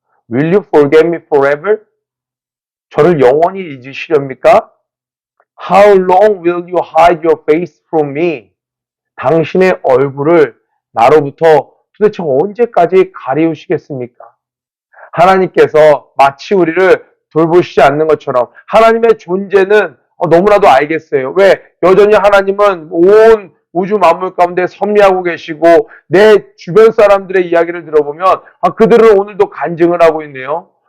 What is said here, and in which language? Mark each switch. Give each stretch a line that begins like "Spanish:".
English: Will you forget me forever?
Korean: 저를 영원히 잊으시렵니까?
English: How long will you hide your face from me?
Korean: 당신의 얼굴을 나로부터 도대체 언제까지 가리우시겠습니까? 하나님께서 마치 우리를 돌보시지 않는 것처럼 하나님의 존재는 너무나도 알겠어요. 왜? 여전히 하나님은 온 우주 만물 가운데 섭리하고 계시고 내 주변 사람들의 이야기를 들어보면 그들은 오늘도 간증을 하고 있네요.